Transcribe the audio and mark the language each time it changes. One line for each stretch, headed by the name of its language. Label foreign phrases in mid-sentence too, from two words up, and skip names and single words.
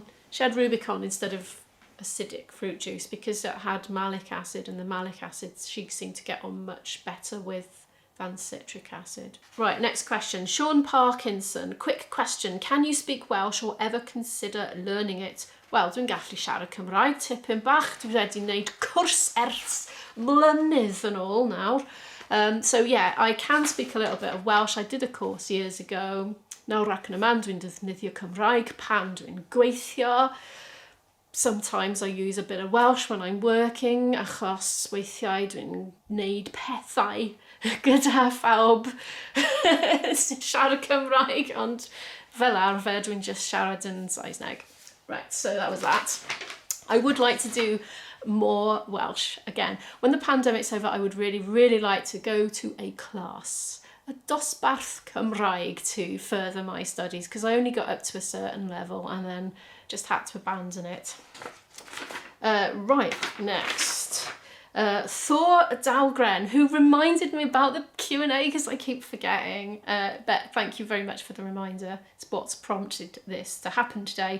English: She had Rubicon instead of acidic fruit juice because it had malic acid, and the malic acid she seemed to get on much better with than citric acid. Right, next question. Sean Parkinson. Quick question. Can you speak Welsh or ever consider learning it?
Welsh: Wel, dwi'n gallu siarad Cymraeg tipyn bach. Dwi wedi wneud cwrs ers mlynedd yn ôl nawr.
English: So yeah, I can speak a little bit of Welsh. I did a course years ago.
Welsh: Nawr ac yn y man dwi'n defnyddio Cymraeg pan dwi'n gweithio.
English: Sometimes I use a bit of Welsh when I'm working,
Welsh: achos weithiau dwi'n wneud pethau gyda phawb sy'n siarad Cymraeg, ond Fel arfer, dwi'n just siarad yn Saesneg.
English: Right, so that was that. I would like to do more Welsh again. When the pandemic's over, I would really, really like to go to a class,
Welsh: a dosbarth Cymraeg,
English: to further my studies, because I only got up to a certain level and then just had to abandon it. Right, next. Thor Dahlgren, who reminded me about the Q&A because I keep forgetting. But thank you very much for the reminder. It's what's prompted this to happen today.